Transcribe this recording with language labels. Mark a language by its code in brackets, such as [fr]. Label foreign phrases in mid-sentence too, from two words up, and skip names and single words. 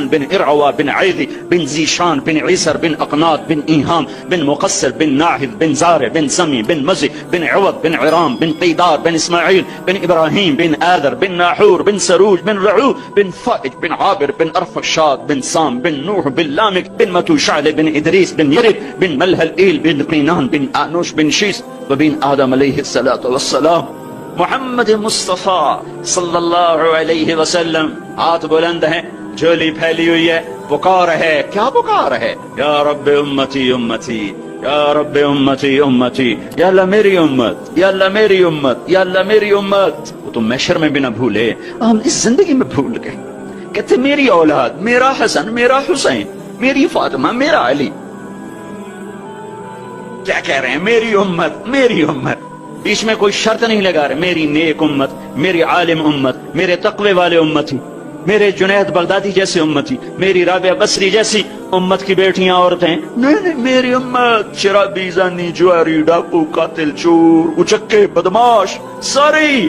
[ur] بن عروہ بن ایدی بن ذیشان بن عیسر بن اکنات بن ایہام بن مقسر بن ناہد بن زارے بن سمی بن مزی بن عود بن ارام بن قیدار بن اسماعیل بن ابراہیم بن آدر بن ناہور بن سروج بن رعو بن فائز بن عابر بن ارفشاد بن سام بن نوح بن لامک بن متوشال بن ادریس بن یرد بن ملہل ایل بن قینان بن انوش بن شیث و بن آدم [ar] عليه الصلاة والسلام. [ur] मोहम्मद मुस्तफा [ar] صلى الله عليه وسلم [ur] ہاتھ بلند ہے، جھولی پھیلی ہوئی ہے، پکار ہے. کیا پکار ہے? [ar] يا ربي أمتي أمتي، يا ربي أمتي أمتي, [ur] یا اللہ میری امت، یا اللہ میری امت، یا اللہ میری امت, या अल्लाह मेरी उम्मत। وہ تو محشر میں بھی نہ بھولے، ہم اس زندگی میں بھول گئے. کہتے میری اولاد، میرا حسن، میرا حسین، میری فاطمہ، میرا علی. کیا کہہ رہے ہیں؟ میری امت، میری امت. بیچ میں کوئی شرط نہیں لگا رہے میری نیک امت، میری عالم امت، میرے تقوی والے امتی، میرے جنید بغدادی جیسے امتی، میری رابعہ بصری جیسی امت کی بیٹیاں عورتیں، نہیں، میری امت شرابی، زانی، جواری، ڈاکو، قاتل، چور، اچکے، بدماش، ساری.